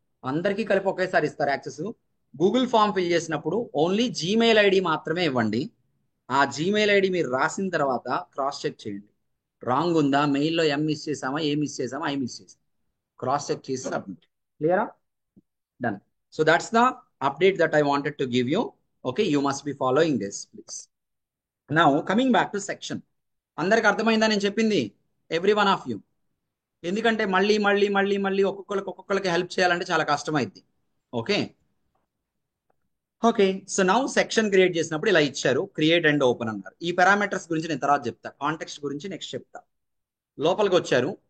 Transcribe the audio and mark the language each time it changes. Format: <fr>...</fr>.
<te>అందరికీ కలిపి ఒకేసారి ఇస్తారు యాక్సెస్. గూగుల్ ఫామ్ ఫిల్ చేసినప్పుడు ఓన్లీ జీమెయిల్ ఐడి మాత్రమే ఇవ్వండి. ఆ జీమెయిల్ ఐడి మీరు రాసిన తర్వాత క్రాస్ చెక్ చేయండి, రాంగ్ ఉందా, మెయిల్లో ఎం మిస్ చేసామా, ఏ మిస్ చేసామా, ఐ మిస్ చేసామా, క్రాస్ చెక్ చేసి సబ్మిట్. క్లియరా? Done.</te> <en>So that's the update that I wanted to give you. Okay, you must be following this, please. Now coming back to section.</en> <te>అందరికి అర్థమైందా నేను చెప్పింది?</te> <en>Every one of you.</en> <te>ఎందుకంటే మళ్ళీ ఒక్కొక్కరికి హెల్ప్ చేయాలంటే చాలా కష్టమైంది. Okay okay so now section create చేసినప్పుడు ఇలా ఇచ్చారు, క్రియేట్ అండ్ ఓపెన్ అన్నారు. ఈ పారామీటర్స్ గురించి నేను తర్వాత చెప్తా, కాంటెక్స్ట్ గురించి నెక్స్ట్ చెప్తా. లోపలికి వచ్చారు.</te>